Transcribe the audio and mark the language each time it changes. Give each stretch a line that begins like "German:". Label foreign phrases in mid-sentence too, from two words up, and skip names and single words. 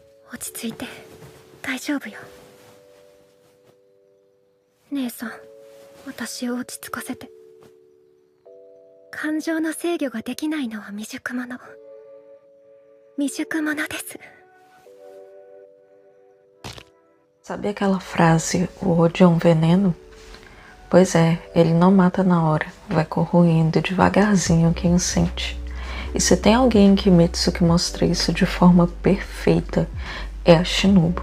Japanese: 落ち着いて大丈夫よ。姉さん、私を落ち着かせて。感情の制御ができないのは未熟者。未熟者です。
Portuguese: Sabe aquela frase, o ódio é um veneno? Pois é, ele não mata na hora, vai corroendo devagarzinho quem o sente. E se tem alguém em Kimetsu que mostra isso de forma perfeita, é a Shinobu.